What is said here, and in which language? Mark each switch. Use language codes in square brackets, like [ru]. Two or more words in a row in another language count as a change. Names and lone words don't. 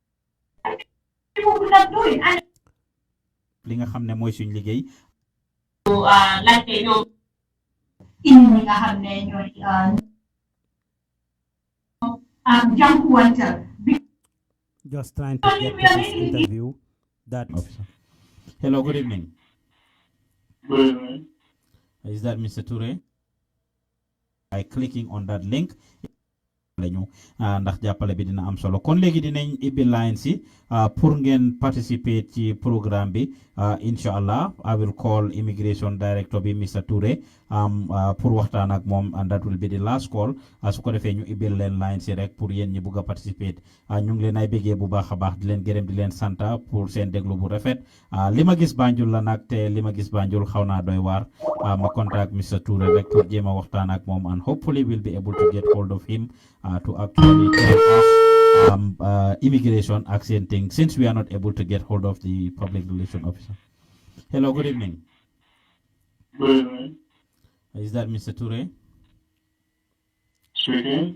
[wo] li nga xam ne mooy suñ liggéey. laajte ñoom indi nga xam ne ñooy jànkuwantal. [en] Just trying to get to this interview. That officer. Hello, good evening. Good evening. Is that Mr. Toure? By clicking on that link. [wo] Ndax jàppale bi dina am solo kon léegi dinañ ibbi line si pour ngeen participer ci programme bi inshallah [en] I will call immigration director [wo] bi Mr. Toure pour waxtaan ak moom [en] and that will be the last call [wo] su ko defee ñu ibbil leen line si rek pour yéen ñi bugg a participer ñu ngi leen ay béggee bu baax a baax di leen gërëm di leen santa pour seen déglu bu rafet li ma gis Banjul la nag te li ma gis Banjul xaw naa doy waar ma contact Mr. [en] Toure [wo] rek pour jéem a waxtaan ak moom [en] and hopefully we'll be able to get hold of him to actually tell us immigration accent thing since we are not able to get hold of the public relation officer. Hello, good evening. Good evening. Is that Mr. Toure? Speaking.